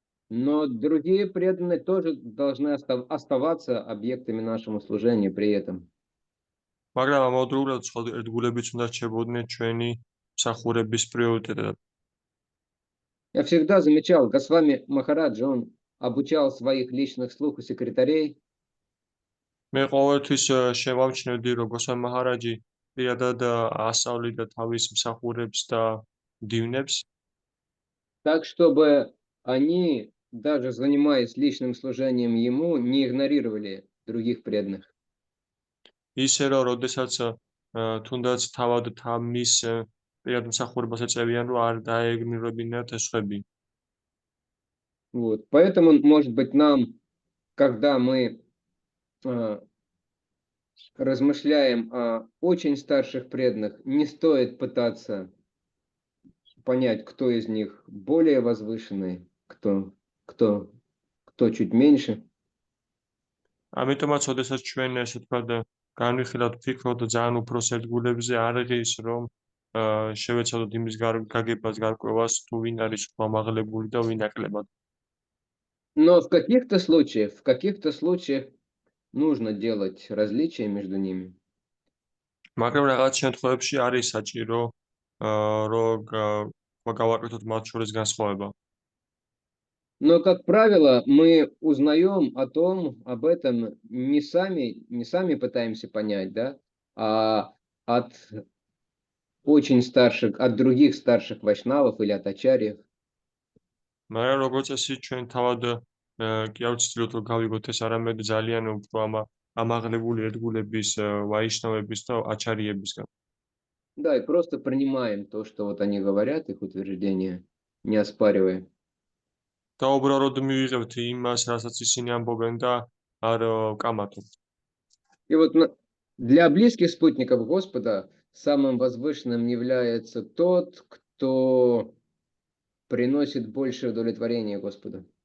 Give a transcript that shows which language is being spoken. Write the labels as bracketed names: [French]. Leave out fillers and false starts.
[Russian] но другие преданные тоже должны оставаться объектами нашего служения при этом. [Georgian] მაგრამ ამავდროულად სხვა ერთგულებიც უნდა რჩებოდნენ ჩვენი მსახურების პრიორიტეტად. [Russian] Я всегда замечал, Госвами Махарадж, он обучал своих личных слуг и секретарей, [Georgian] მე ყოველთვის შევამჩნევდი, რომ გოსვამი მაჰარაჯი პირადად ასწავლიდა თავის მსახურებს და მდივნებს, [Russian] так, чтобы они, даже занимаясь личным служением ему, не игнорировали других преданных. [Georgian] ისე რომ როდესაც თუნდაც თავად მის პირად მსახურებას ეწევიან, რომ არ დაეგნირებინათ სხვები. [Russian] Вот. Поэтому, может быть, нам, когда мы размышляем о очень старших преданных, не стоит пытаться понять, кто из них более возвышенный, кто чуть меньше. [Georgian] ამიტომაც, ოდესაც ჩვენ ესე ვთქვათ, განვიხილავთ ფიქრობთ ძალიან უფროს ერთგულებზე, არ არის რომ შევეცადოთ იმის გაგებას, გარკვევას, თუ ვინ არის უფრო ამაღლებული და ვინ ნაკლებად. [Russian] Но в каких-то случаях нужно делать различия между ними. [Georgian] მაგრამ რაღაც შემთხვევებში არის საჭირო, რომ გავაკეთოთ მათ შორის განსხვავება. [Russian] Но, как правило, мы узнаем об этом не сами пытаемся понять, да, а от других старших вайшнавов или от ачарьев. [Georgian] მაგრამ როგორც წესი ჩვენ თავად კი არ ვცდილობთ რომ გავიგოთ ეს არამედ ძალიან უფრო ამაღლებული ერთგულების ვაიშნავების და აჩარიებისგან. [Russian] Да, и просто принимаем то, что вот они говорят, их утверждения, не оспаривая. [Georgian] და უბრალოდ მივიღებთ იმას, რასაც ისინი ამბობენ და არ ვკამათობთ. [Russian] И вот для близких спутников Господа самым возвышенным является тот, кто приносит большее удовлетворение Господу.